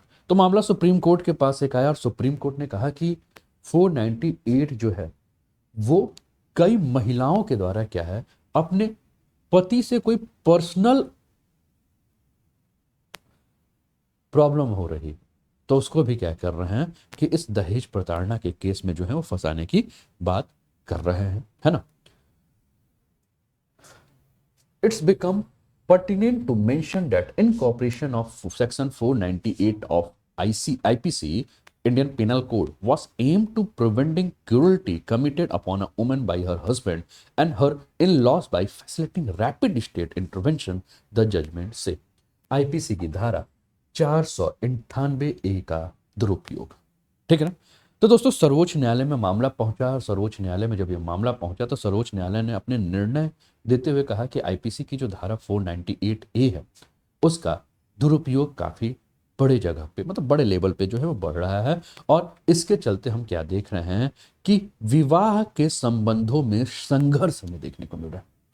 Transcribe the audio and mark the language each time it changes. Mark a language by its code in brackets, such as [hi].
[hi] तो मामला supreme court के पास एक आया और सुप्रीम कोर्ट ने कहा कि 498 जो है वो कई महिलाओं के द्वारा क्या है, अपने पति से कोई पर्सनल प्रॉब्लम हो रही, तो उसको भी क्या कर रहे हैं कि इस दहेज प्रताड़ना के केस में जो है वो फंसाने की बात कर रहे हैं, है ना। [en] It's become pertinent to mention that incorporation of section 498 of IPC, Indian Penal Code, was aimed to preventing cruelty committed upon a woman by her husband and her in-laws by facilitating rapid state intervention, the judgment [hi] से IPC की धारा 498A का दुरुपयोग। ठीक है ना। तो दोस्तों सर्वोच्च न्यायालय में मामला पहुंचा और सर्वोच्च न्यायालय में जब ये मामला पहुंचा तो सर्वोच्च न्यायालय ने अपने निर्णय देते हुए कहा कि आईपीसी की जो धारा 498A है उसका दुरुपयोग काफी बड़े जगह पे, मतलब बड़े लेवल पे जो है वो बढ़ रहा है। और इसके चलते हम क्या देख रहे हैं कि विवाह के संबंधों में संघर्ष हमें देखने को मिल रहा है।